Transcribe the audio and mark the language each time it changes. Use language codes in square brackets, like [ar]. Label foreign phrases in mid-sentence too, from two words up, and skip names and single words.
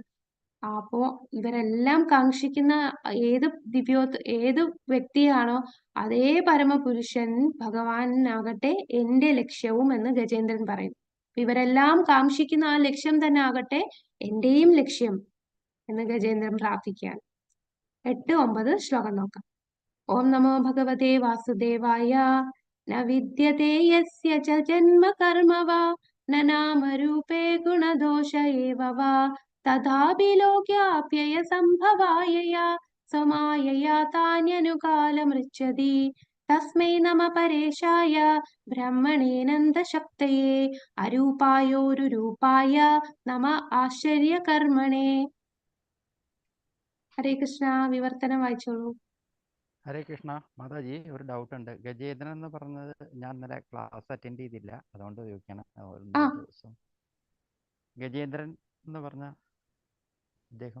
[ml] അപ്പോ ഇവരെല്ലാം കാക്ഷിക്കുന്ന ഏത് വ്യക്തിയാണോ അതേ പരമപുരുഷൻ ഭഗവാനാകട്ടെ എന്റെ ലക്ഷ്യവും എന്ന് ഗജേന്ദ്രൻ പറയുന്നു. ഇവരെല്ലാം കാക്ഷിക്കുന്ന ആ ലക്ഷ്യം തന്നെ ആകട്ടെ എന്റെയും ലക്ഷ്യം എന്ന് ഗജേന്ദ്രൻ പ്രാർത്ഥിക്കുകയാണ്. 8, 9 ശ്ലോകം നോക്കാം. [sa] ओं नमो भगवते वासुदेवाय. न विद्यते यस्य च जन्म कर्म वा न नामरूपे गुणदोष एव वा तथापि लोक्याप्यय सम्भवायया स्वमायया तान्यनुकालमृच्छति तस्मै नमः परेशाय ब्रह्मणेऽनन्तशक्तये अरूपायोरुरूपाय नमः ആശ്ചര്യകർമ്മണേ. [ml] ഹരേ കൃഷ്ണ. വിവർത്തനം വായിച്ചോളൂ. ഹരേ കൃഷ്ണ. മാതാജി, ഒരു ഡൗട്ട് ഉണ്ട്. ഗജേന്ദ്രൻ എന്ന് പറഞ്ഞത് ഞാൻ ഇന്നലെ ക്ലാസ് അറ്റൻഡ് ചെയ്തില്ല, അതുകൊണ്ട് ചോദിക്കണം. ആ ദിവസം ഗജേന്ദ്രൻ എന്ന് പറഞ്ഞ അദ്ദേഹം